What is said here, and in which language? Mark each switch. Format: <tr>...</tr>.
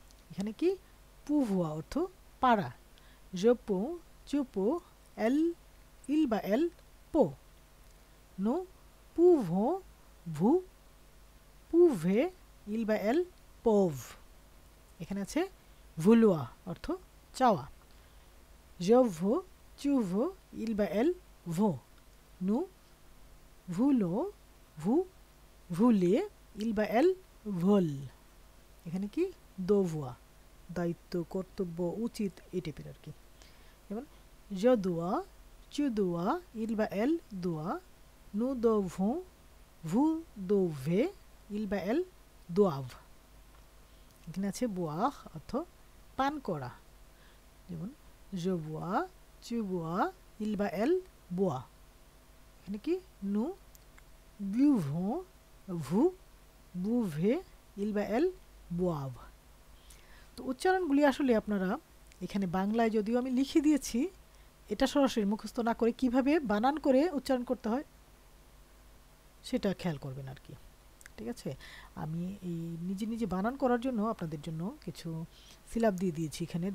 <bn>এখানে কি</bn> <fr>pouvoir</fr> <bn>অর্থ পারা,</bn> <fr>je peux, tu peux, elle, il বা elle peut, nous pouvons, vous pouvez, il বা elle peuvent।</fr> <bn>এখানে আছে</bn> <fr>vouloir</fr> <bn>অর্থ চাওয়া,</bn> <fr>je veux, tu veux, il বা elle veut, nous voulons, vous voulez, il বা elle veulent।</fr> <bn>এখানে কি devoir দায়িত্ব, কর্তব্য, উচিত এই টাইপের আর কি। যেমন</bn> <fr>je dois, tu dois, il বা elle doit, nous devons, vous devez, il বা elle doivent।</fr> <bn>এখানে আছে</bn> <fr>boire</fr> <bn>অর্থ পান করা, যেমন</bn> <fr>je bois, tu bois, il বা elle boit।</fr> <bn>এখানে কি</bn> <fr>nous buvons, vous buvez, il বা elle boivent।</fr> <bn>তো উচ্চারণগুলি আসলে আপনারা এখানে বাংলায় যদিও আমি লিখে দিয়েছি, এটা সরাসরি মুখস্থ না করে কিভাবে বানান করে উচ্চারণ করতে হয় সেটা খেয়াল করবেন আর কি। ঠিক আছে, আমি এই নিজে নিজে বানান করার জন্য আপনাদের জন্য কিছু সিলাব দিয়ে দিয়েছি এখানে।</bn>